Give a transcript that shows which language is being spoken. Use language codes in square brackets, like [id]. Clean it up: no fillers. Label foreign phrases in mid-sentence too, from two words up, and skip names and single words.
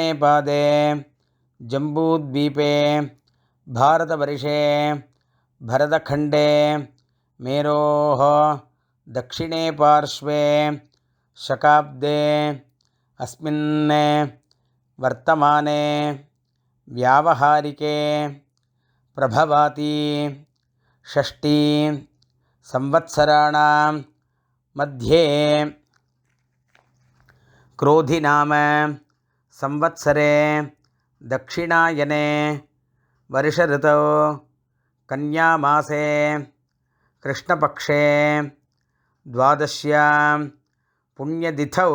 [sa] पादे जम्बूद्वीपे भारतवर्षे भरतखण्डे मेरोः दक्षिणे पार्श्वे शकाब्दे अस्मिन् वर्तमाने व्यावहारिके प्रभवादि षष्टि संवत्सराणां मध्ये क्रोधि नाम संवत्सरे दक्षिणायने वर्ष ऋतौ कन्यामासे कृष्णपक्षे द्वादश्यां पुण्यतिथौ